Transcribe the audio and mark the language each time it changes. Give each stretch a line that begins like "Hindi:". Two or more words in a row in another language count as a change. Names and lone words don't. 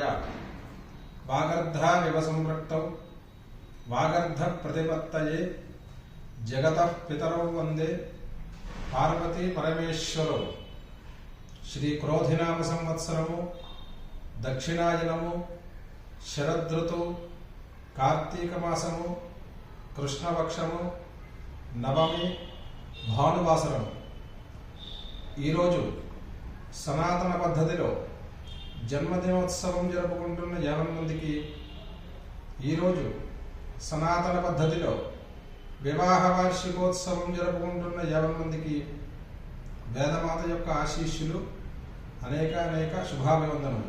Sanskrit: वागर्धाविव संपृक्तौ वागर्धप्रतिपत्तये जगतः पितरौ वन्दे पार्वती परमेश्वरौ।
Telugu: శ్రీ క్రోధినామ సంవత్సరము దక్షిణాయనము శరదృతు కార్తీక మాసము కృష్ణపక్షము నవమి భానువాసరము। ఈరోజు సనాతన పద్ధతిలో జన్మదినోత్సవం జరుపుకుంటున్న 50 మందికి, ఈరోజు సనాతన పద్ధతిలో వివాహ వార్షికోత్సవం జరుపుకుంటున్న 50 మందికి వేదమాత యొక్క ఆశీస్సులు, అనేక శుభాభివందనములు।